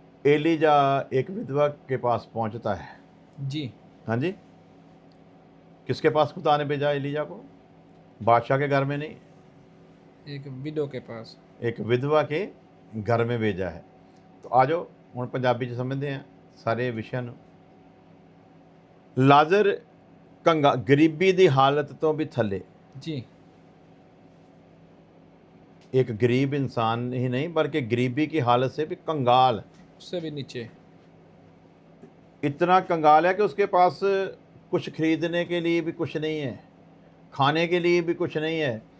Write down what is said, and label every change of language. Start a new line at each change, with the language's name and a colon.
Hindi: ELISA एक विधवा के पास पहुंचता है, जी। हाँ जी। किसके पास खुदा ने भेजा एलीजा को? बादशाह के घर में नहीं, एक विडो के पास। एक विधवा के घर में भेजा है। तो आ जाओ
Punjabi: ਹੁਣ ਪੰਜਾਬੀ 'ਚ ਸਮਝਦੇ ਆ ਸਾਰੇ ਵਿਸ਼ਿਆਂ ਨੂੰ। ਲਾਜ਼ਰ गरीबी ਦੀ हालत तो भी थले,
Hindi: जी। एक गरीब इंसान ही नहीं बल्कि गरीबी की हालत से भी कंगाल, उससे भी नीचे। इतना कंगाल है कि उसके पास कुछ खरीदने के लिए भी कुछ नहीं है, खाने के लिए भी कुछ नहीं है।